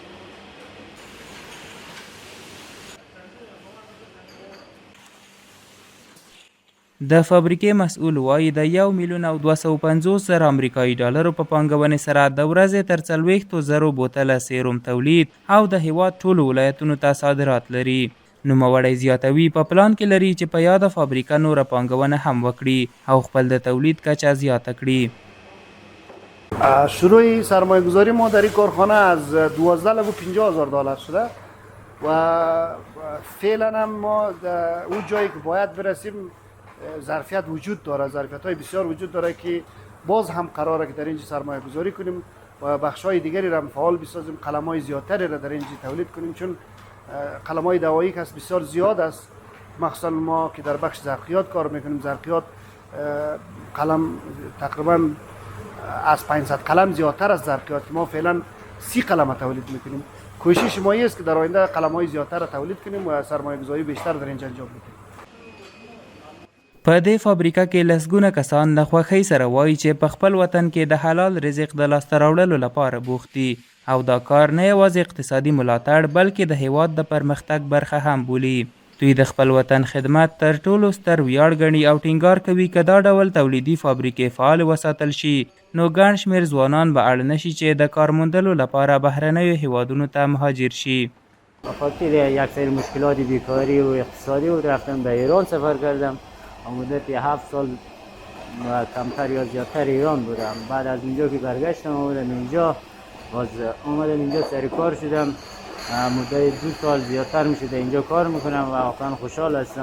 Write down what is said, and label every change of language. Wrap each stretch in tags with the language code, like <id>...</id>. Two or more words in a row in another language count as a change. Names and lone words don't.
<ps>د فابریکې مسؤل وایي د 1,250,000 امریکایي ډالرو په پانګونې سره د ورځې تر 40,000 بوتله سیروم تولید او د هیواد ټولو ولایتونو ته صادرات لري. نوموړی زیاتوي په پلان کې لري چې په یاده فابریکه نوره پانګونه هم وکړي او خپل د تولید کچه زیاته کړي.</ps> <fa>شروع سرمایه گذاری ما در این کارخانه از 12,50,000 دلار شده و فعلا هم ما اون جایی که باید برسیم ظرفیت وجود داره، ظرفیت های بسیار وجود داره که باز هم قراره که در اینجا سرمایه گذاری کنیم و بخش های دیگری را فعال بسازیم، قلم های زیادتری را در اینجا تولید کنیم، چون قلم های دوایی که بسیار زیاد است. مخصوصا ما که در بخش زرقیات کار میکنیم، زرقیات قلم تقریبا از 500 قلم زیادتر از زرقیات، ما فعلا 30 قلم تولید میکنیم. کوشش ما است که در آینده قلم های زیادتر را تولید کنیم و سرمایه گذاری بیشتر در اینجا انجام بدیم.</fa> <ps>په دې فابریکه کې لسګونه کسان د خوښۍ سره وایي چې په خپل وطن کې د حلال رزق د لاسته راوړلو لپاره بوخت دي او دا کار نه یوازې اقتصادي ملاتړ بلکې د هیواد د پرمختګ برخه هم بولي. دوی د خپل وطن خدمت تر ټولو ستر ویاړ ګڼي او ټینګار کوي که دا ډول تولیدي فابریکې فعال وساتل شي نو ګڼ شمېر ځوانان به اړ نشي چې د کار موندلو لپاره بهرنیو هیوادونو ته مهاجر شي.</ps> <fa>بخاطر یک سری مشکلات بیکاری و اقتصادی بود رفتم به ایران سفر کردم. مدت 7 سال و کمتر یا زیادتر ایران بودم. بعد از اینجا که برگشتم آمدم اینجا، باز آمدم اینجا سر کار شدم. مدت 2 سال زیادتر میشده اینجا کار میکنم و واقعا خوشحال هستم.</fa>